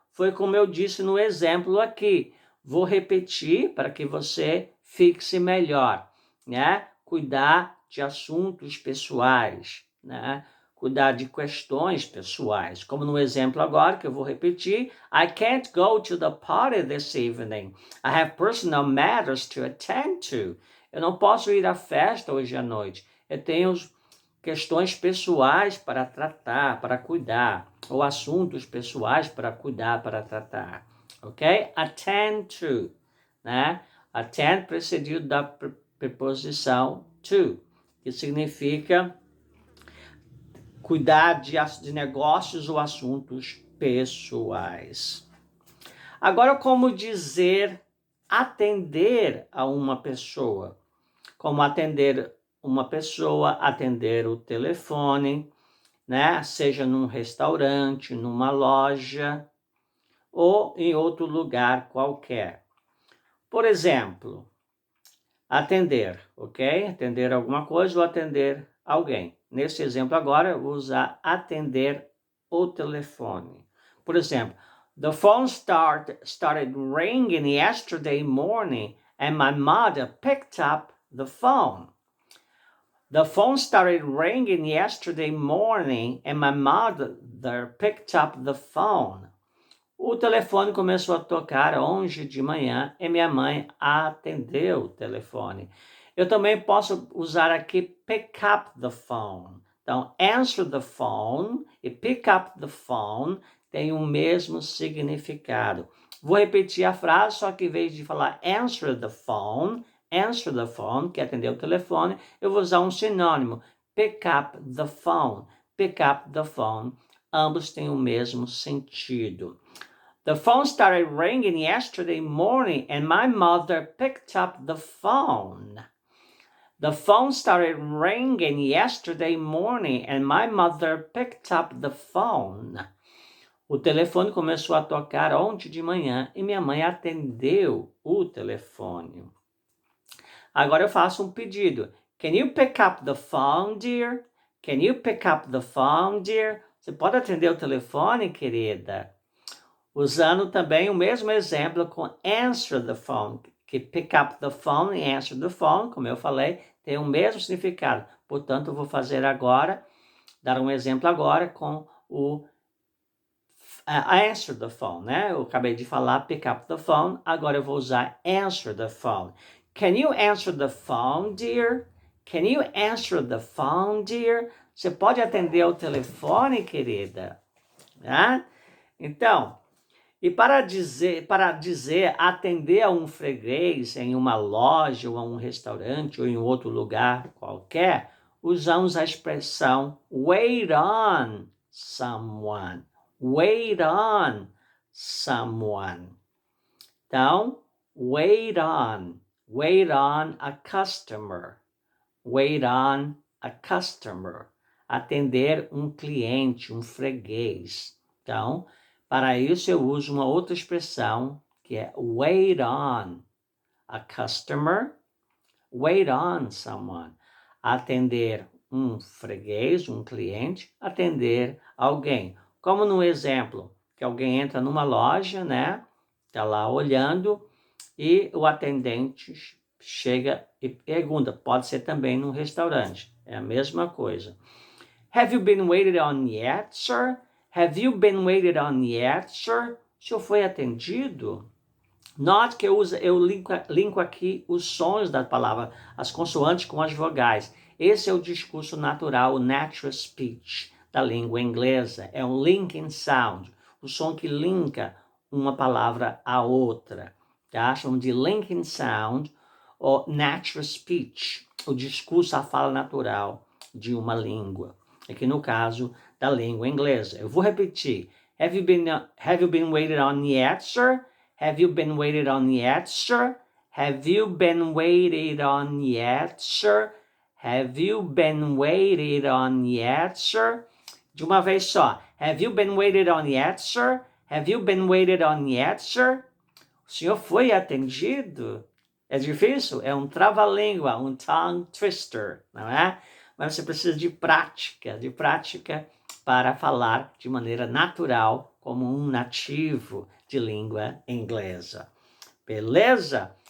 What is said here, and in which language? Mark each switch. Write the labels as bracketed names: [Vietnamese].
[Portuguese] Foi como eu disse no exemplo aqui. Vou repetir para que você fixe melhor, né? Cuidar de assuntos pessoais, né? Cuidar de questões pessoais. Como no exemplo agora, que eu vou repetir. [English] I can't go to the party this evening. I have personal matters to attend to. [Portuguese] Eu não posso ir à festa hoje à noite. Eu tenho questões pessoais para tratar, para cuidar, ou assuntos pessoais para cuidar, para tratar, ok? Attend to, né? Attend precedido da preposição to, que significa cuidar de negócios ou assuntos pessoais. Agora, como dizer atender a uma pessoa? Como atender uma pessoa, atender o telefone, né? Seja num restaurante, numa loja ou em outro lugar qualquer. Por exemplo, atender, ok? Atender alguma coisa ou atender alguém. Nesse exemplo agora, eu vou usar atender o telefone. Por exemplo, [English] the phone started ringing yesterday morning and my mother picked up the phone. The phone started ringing yesterday morning and my mother picked up the phone. [Portuguese] O telefone começou a tocar hoje de manhã e minha mãe atendeu o telefone. Eu também posso usar aqui [English] pick up the phone. [Portuguese] Então, [English] answer the phone [Portuguese] e [English] pick up the phone [Portuguese] tem o mesmo significado. Vou repetir a frase, só que em vez de falar [English] answer the phone, [Portuguese] que é atender o telefone, eu vou usar um sinônimo, [English] pick up the phone. Pick up the phone. [Portuguese] Ambos têm o mesmo sentido. [English] The phone started ringing yesterday morning and my mother picked up the phone. The phone started ringing yesterday morning and my mother picked up the phone. [Portuguese] O telefone começou a tocar ontem de manhã e minha mãe atendeu o telefone. Agora eu faço um pedido. [English] Can you pick up the phone, dear? Can you pick up the phone, dear? [Portuguese] Você pode atender o telefone, querida? Usando também o mesmo exemplo com [English] answer the phone, [Portuguese] que [English] pick up the phone e answer the phone, [Portuguese] como eu falei, tem o mesmo significado. Portanto, eu vou fazer agora, dar um exemplo agora com o [English] answer the phone, [Portuguese] né? Eu acabei de falar [English] pick up the phone, [Portuguese] agora eu vou usar [English] answer the phone. Can you answer the phone, dear? Can you answer the phone, dear? [Portuguese] Você pode atender o telefone, querida? Né? Então, e para dizer atender a um freguês em uma loja ou a um restaurante ou em outro lugar qualquer, usamos a expressão [English] wait on someone. Wait on someone. [Portuguese] Então, [English] wait on a customer. Wait on a customer. [Portuguese] Atender um cliente, um freguês. Então, para isso eu uso uma outra expressão que é [English] wait on a customer, wait on someone. [Portuguese] Atender um freguês, um cliente, atender alguém. Como no exemplo, que alguém entra numa loja, né? Tá lá olhando e o atendente chega e pergunta. Pode ser também num restaurante. É a mesma coisa. [English] Have you been waited on yet, sir? Have you been waited on yet, sir? [Portuguese] O senhor foi atendido? Note que eu linko aqui os sons da palavra, as consoantes com as vogais. Esse é o discurso natural, o natural speech da língua inglesa. É um linking sound, o som que linka uma palavra à outra. Tá? Chamam de linking sound ou natural speech, o discurso, a fala natural de uma língua. Aqui no caso da língua inglesa. Eu vou repetir. [English] Have you been waited on yet, sir? Have you been waited on yet, sir? Have you been waited on yet, sir? Have you been waited on yet, sir? [Portuguese] De uma vez só. [English] Have you been waited on yet, sir? Have you been waited on yet, sir? [Portuguese] O senhor foi atendido? É difícil? É um trava-língua, um tongue twister, não é? Mas você precisa de prática para falar de maneira natural, como um nativo de língua inglesa. Beleza?